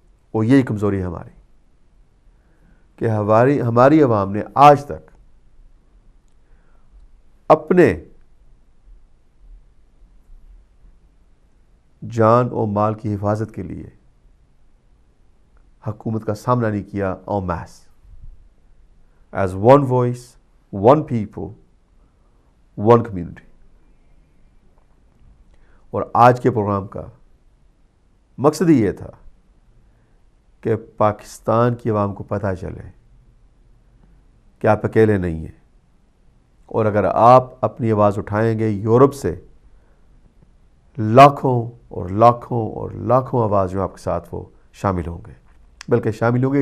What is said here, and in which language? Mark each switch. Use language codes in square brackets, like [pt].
[ur] اور یہی کمزوری ہے ہماری کہ ہماری عوام نے آج تک اپنے جان اور مال کی حفاظت کے لیے حکومت کا سامنا نہیں کیا en masse. [en] As one voice, one people, one community. [ur] اور آج کے پروگرام کا مقصد ہی یہ تھا کہ پاکستان کی عوام کو پتہ چلے کہ آپ اکیلے نہیں ہیں، اور اگر آپ اپنی آواز اٹھائیں گے یورپ سے لاکھوں اور لاکھوں اور لاکھوں آواز جو آپ کے ساتھ وہ شامل ہوں گے، بلکہ شامل ہوں گے.